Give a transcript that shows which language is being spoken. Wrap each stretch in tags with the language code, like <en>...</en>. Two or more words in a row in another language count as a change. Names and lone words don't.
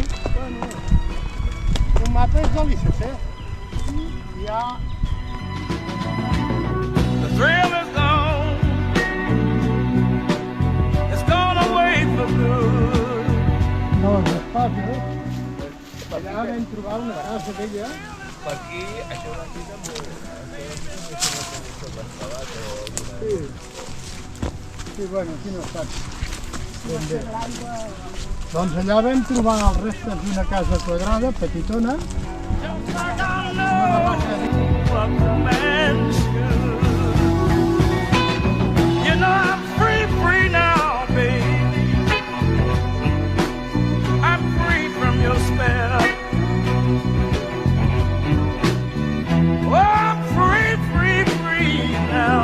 <ca>Bueno, un mapa és de l'ICC. Ja...</ca> <en>The thrill is gone. It's gone away for good.</en> <ca>No, les espases. Allà vam trobar una casa vella. Per aquí, això d'aquí també... Sí. Sí, bueno, aquí no està. Ben bé. Doncs allà vam trobar els restes d'una casa quadrada, petitona.</ca> <en>You know I'm free now, baby. I'm free from your spell. Oh, I'm free now.</en>